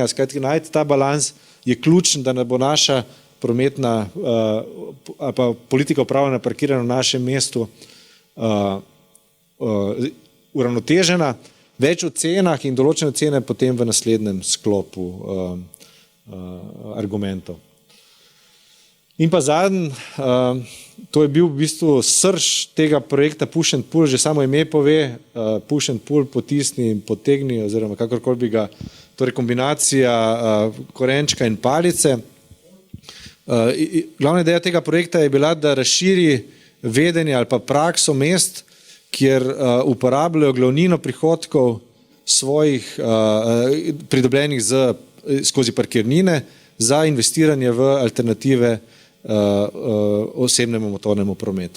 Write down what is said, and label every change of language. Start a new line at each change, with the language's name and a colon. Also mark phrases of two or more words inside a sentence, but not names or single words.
Slovenian: Skratka, najti ta balans je ključen, da ne bo naša prometna ali pa politika upravljanja parkiranja v našem mestu uravnotežena. Več o cenah in določene cene potem v naslednjem sklopu argumentov. In pa zadnji, to je bil v bistvu srž tega projekta Push and Pull, že samo ime pove, push and pull, potisni in potegni, oziroma kakorkoli bi ga, torej kombinacija korenčka in palice. Glavna ideja tega projekta je bila, da razširi vedenje ali pa prakso mest, kjer uporabljajo glavnino prihodkov svojih pridobljenih skozi parkirnine za investiranje v alternative osebnemu motornemu prometu.